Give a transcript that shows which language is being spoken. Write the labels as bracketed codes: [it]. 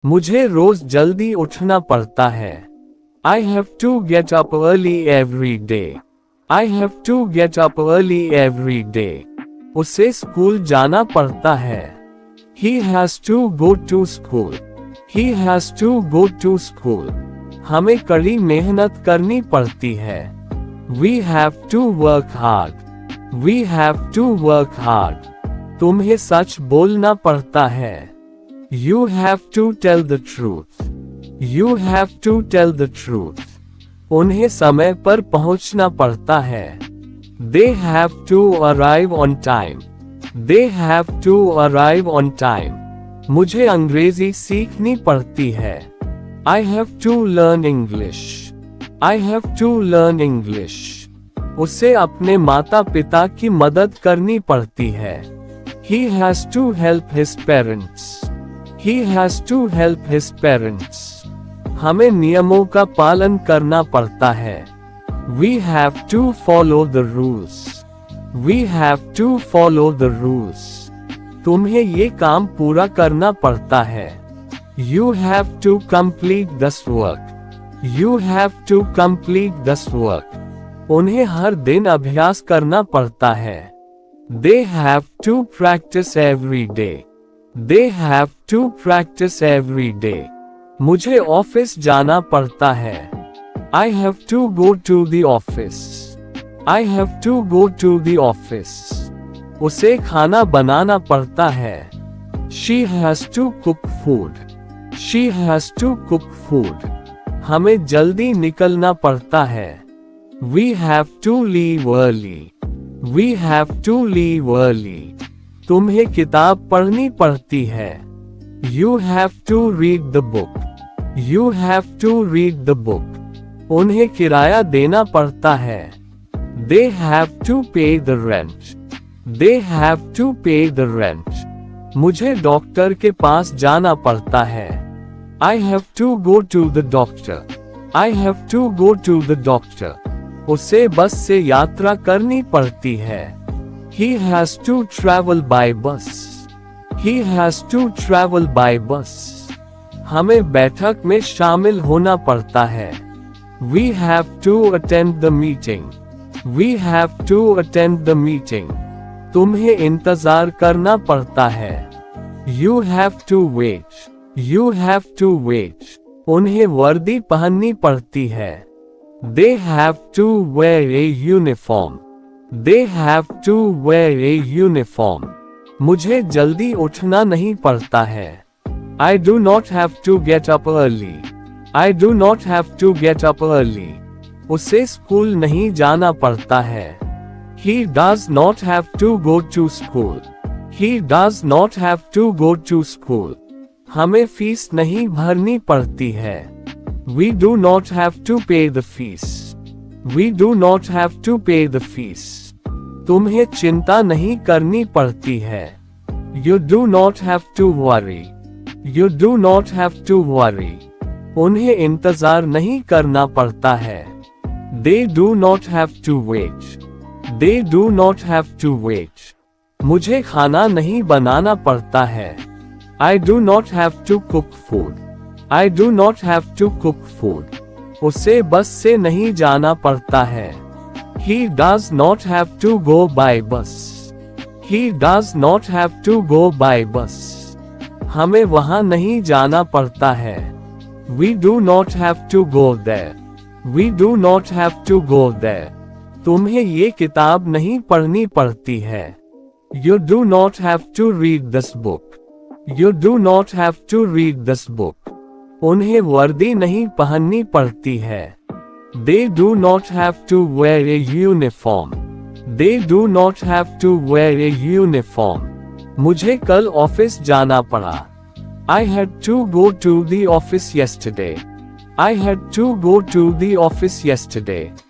[hi] मुझे रोज जल्दी उठना पड़ता है। [en] I have to get up early every day. I have to get up early every day. [hi] उसे स्कूल जाना पड़ता है। [en] He has to go to school. He has to go to school. [hi] हमें कड़ी मेहनत करनी पड़ती है। [en] We have to work hard. We have to work hard. [hi] तुम्हें सच बोलना पड़ता है। [en] You have to tell the truth. You have to tell the truth. [hi] उन्हें समय पर पहुंचना पड़ता है। [en] They have to arrive on time. They have to arrive on time. [hi] मुझे अंग्रेजी सीखनी पड़ती है। [en] I have to learn English. I have to learn English. [hi] उसे अपने माता पिता की मदद करनी पड़ती है। [en] He has to help his parents. He has to help his parents. [hi] हमें नियमों का पालन करना पड़ता है। [en] We have to follow the rules. We have to follow the rules. [hi] तुम्हें ये काम पूरा करना पड़ता है। [en] You have to complete this work. You have to complete this work. [hi] उन्हें हर दिन अभ्यास करना पड़ता है। [en] They have to practice every day. They have to practice every day. [hi] मुझे ऑफिस जाना पड़ता है। [en] I have to go to the office. I have to go to the office. [hi] उसे खाना बनाना पड़ता है। [en] She has to cook food. She has to cook food. [hi] हमें जल्दी निकलना पड़ता है। [en] We have to leave early. We have to leave early. [hi] तुम्हें किताब पढ़नी पड़ती है। [en] You have to read the book. You have to read the book. [hi] उन्हें किराया देना पड़ता है। [en] They have to pay the rent. They have to pay the rent. [hi] मुझे डॉक्टर के पास जाना पड़ता है। [en] I have to go to the doctor. I have to go to the doctor. [hi] उसे बस से यात्रा करनी पड़ती है। [en] He has to travel by bus. He has to travel by bus. [hi] हमें बैठक में शामिल होना पड़ता है। [en] We have to attend the meeting. We have to attend the meeting. [hi] तुम्हें इंतजार करना पड़ता है। [en] You have to wait. You have to wait. [hi] उन्हें वर्दी पहननी पड़ती है। [en] They have to wear a uniform. They have to wear a uniform. [hi] मुझे जल्दी उठना नहीं पड़ता है। [en] I do not have to get up early. I do not have to get up early. [hi] उसे स्कूल नहीं जाना पड़ता है। [en] He does not have to go to school. He does not have to go to school. [hi] हमें fees नहीं भरनी पड़ती है। [en] We do not have to pay the fees. We do not have to pay the fees. [hi] तुम्हें चिंता नहीं करनी पड़ती है। [en] You do not have to worry. You do not have to worry. [hi] उन्हें इंतजार नहीं करना पड़ता है। [en] They do not have to wait. They do not have to wait. [hi] मुझे खाना नहीं बनाना पड़ता है। [en] I do not have to cook food. I do not have to cook food. [hi] उसे बस से नहीं जाना पड़ता है। [en] He does not have to go by bus. He does not have to go by bus. [hi] हमें वहां नहीं जाना पड़ता है। [en] We do not have to go there. We do not have to go there. [hi] तुम्हें ये किताब नहीं पढ़नी पड़ती है। [en] You do not have to read this book. You do not have to read this book. [hi] उन्हें वर्दी नहीं पहननी पड़ती है। [en] They do not have to wear a uniform. They do not have to wear a uniform. [hi] मुझे कल office जाना पड़ा। [en] I had to go to the office yesterday. I had to go to the office yesterday.